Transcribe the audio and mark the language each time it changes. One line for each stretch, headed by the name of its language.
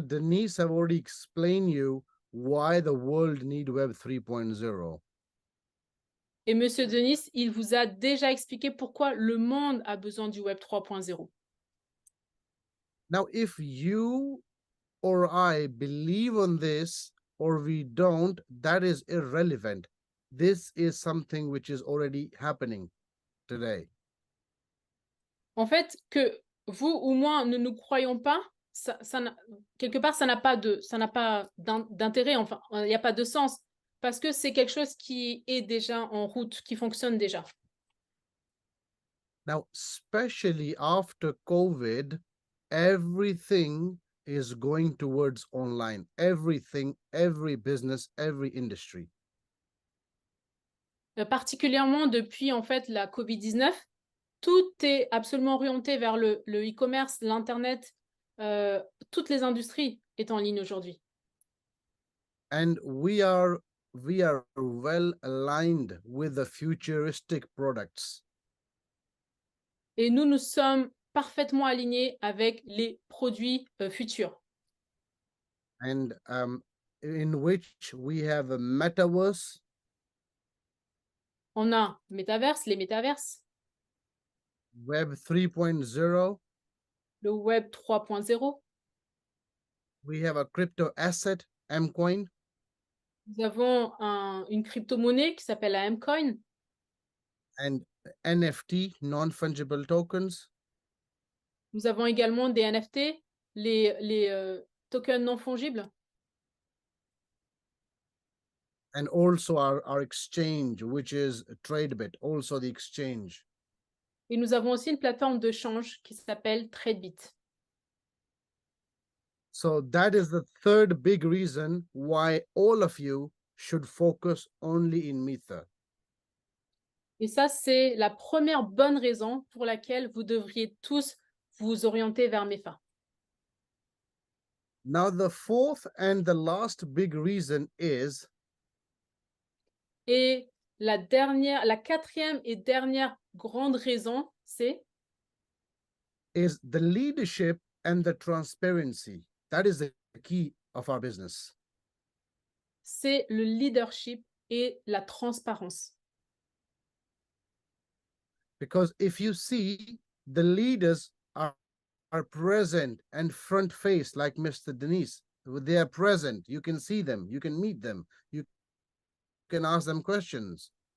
English: Denise have already explained you why the world need Web 3.0.
French: Et Monsieur Denis, il vous a déjà expliqué pourquoi le monde a besoin du Web 3.0.
English: Now, if you or I believe on this or we don't, that is irrelevant. This is something which is already happening today.
French: En fait, que vous ou moi ne nous croyons pas, quelque part, ça n'a pas d'intérêt, enfin, il n'y a pas de sens, parce que c'est quelque chose qui est déjà en route, qui fonctionne déjà.
English: Now, especially after COVID, everything is going towards online. Everything, every business, every industry.
French: Particulièrement depuis, en fait, la COVID-19, tout est absolument orienté vers le e-commerce, l'Internet, toutes les industries est en ligne aujourd'hui.
English: And we are well aligned with the futuristic products.
French: Et nous sommes parfaitement alignés avec les produits futurs.
English: And in which we have a metaverse.
French: On a métaverse, les métaverses,
English: Web 3.0.
French: le Web 3.0.
English: We have a crypto asset, Mcoin.
French: Nous avons une crypto-monnaie qui s'appelle la Mcoin.
English: And NFT, non-fungible tokens.
French: Nous avons également des NFT, les tokens non fongibles.
English: And also our exchange, which is TradeBit, also the exchange.
French: Et nous avons aussi une plateforme de change qui s'appelle TradeBit.
English: So that is the third big reason why all of you should focus only in Mether.
French: Et ça, c'est la première bonne raison pour laquelle vous devriez tous vous orienter vers MEFA.
English: Now, the fourth and the last big reason is
French: Et la quatrième et dernière grande raison, c'est
English: the leadership and the transparency. That is the key of our business.
French: C'est le leadership et la transparence.
English: Because if you see, the leaders are present and front face, like Mr. Denise. They are present. You can see them. You can meet them. You can ask them questions.